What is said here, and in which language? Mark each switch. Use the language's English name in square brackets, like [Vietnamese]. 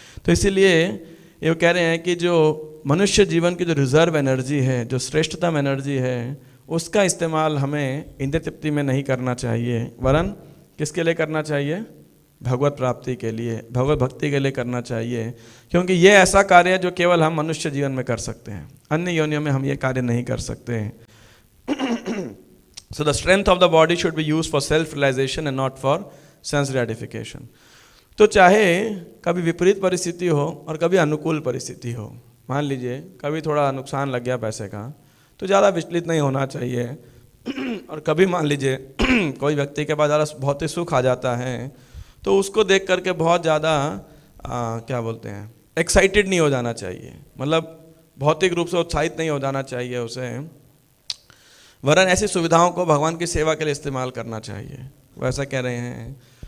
[Hindi] तो इसीलिए ये कह रहे हैं कि जो मनुष्य जीवन की जो रिजर्व एनर्जी है, जो श्रेष्ठतम एनर्जी है, उसका इस्तेमाल हमें इंद्रिय तृप्ति में नहीं करना चाहिए, वरन किसके लिए करना चाहिए, भगवत प्राप्ति के लिए, भगवत भक्ति के लिए करना चाहिए, क्योंकि ये ऐसा कार्य है जो केवल हम मनुष्य जीवन में कर सकते हैं, अन्य योनियों में हम ये कार्य नहीं कर सकते। [English] So the strength of the body should be used for self realization and not for sense gratification. [Hindi] तो चाहे कभी विपरीत परिस्थिति हो और कभी अनुकूल परिस्थिति हो, मान लीजिए कभी थोड़ा नुकसान लग गया पैसे का, तो ज़्यादा विचलित नहीं होना चाहिए। और कभी मान लीजिए कोई व्यक्ति के पास ज़्यादा भौतिक सुख आ जाता है, तो उसको देख करके बहुत ज़्यादा क्या बोलते हैं, एक्साइटेड नहीं हो जाना चाहिए, मतलब भौतिक रूप से उत्साहित नहीं हो जाना चाहिए उसे, वरन ऐसी सुविधाओं को भगवान की सेवा के लिए इस्तेमाल करना चाहिए, वो ऐसा कह रहे हैं।